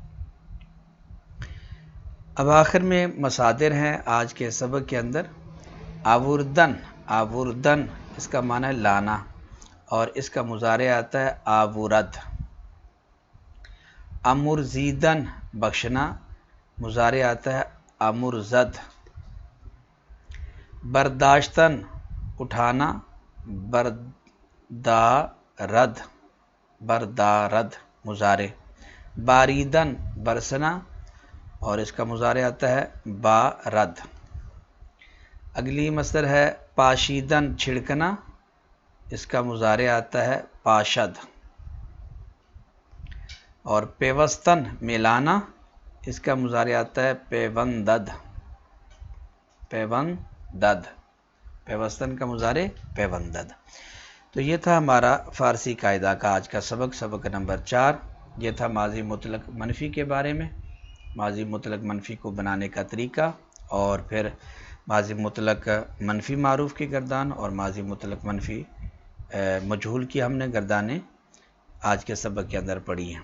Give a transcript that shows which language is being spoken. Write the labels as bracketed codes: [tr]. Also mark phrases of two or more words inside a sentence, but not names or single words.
[ur] اب آخر میں مصادر ہیں آج کے سبق کے اندر۔ آوردن، آوردن اس کا معنی ہے لانا، اور اس کا مضارع آتا ہے آورد۔ امرزیدن بخشنا، مضارع آتا ہے امرزد۔ برداشتن اٹھانا، [fa] بردارد، بردارد [ur] مضارع۔ باریدن برسنا، اور اس کا مضارع آتا ہے بارد۔ اگلی مصدر ہے پاشیدن چھڑکنا، اس کا مضارع آتا ہے پاشد۔ اور پیوستن ملانا، اس کا مضارع آتا ہے [fa] پیوندد، پیوندد، [ur] پیوستن کا مضارع پیوندد۔ تو یہ تھا ہمارا فارسی قاعدہ کا آج کا سبق، سبق نمبر 4۔ یہ تھا ماضی مطلق منفی کے بارے میں، ماضی مطلق منفی کو بنانے کا طریقہ، اور پھر ماضی مطلق منفی معروف کی گردان اور ماضی مطلق منفی مجہول کی ہم نے گردانیں آج کے سبق کے اندر پڑھی ہیں۔